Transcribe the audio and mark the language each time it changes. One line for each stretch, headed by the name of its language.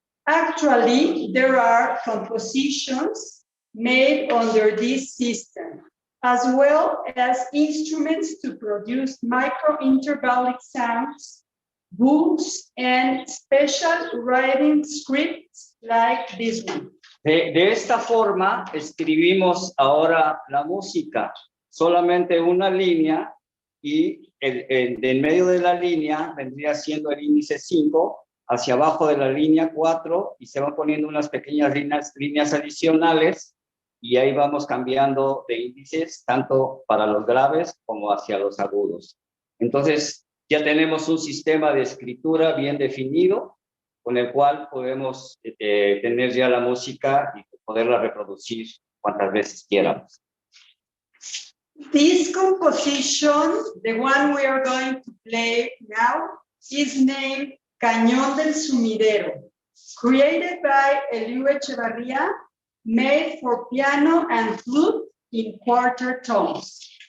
English: Actually, there are compositions made under this system, as well as instruments to produce micro-intervallic sounds, books, and special writing scripts like this one.
Spanish: De esta forma, escribimos ahora la música, solamente una línea, y en medio de la línea vendría siendo el índice 5, hacia abajo de la línea 4, y se van poniendo unas pequeñas líneas adicionales, y ahí vamos cambiando de índices, tanto para los graves como hacia los agudos. Entonces, ya tenemos un sistema de escritura bien definido, con el cual podemos tener ya la música y poderla reproducir cuantas veces quieramos.
English: This composition, the one we are going to play now, is named Cañón del Sumidero, created by Eliu Echevarría, made for piano and flute in quarter tones.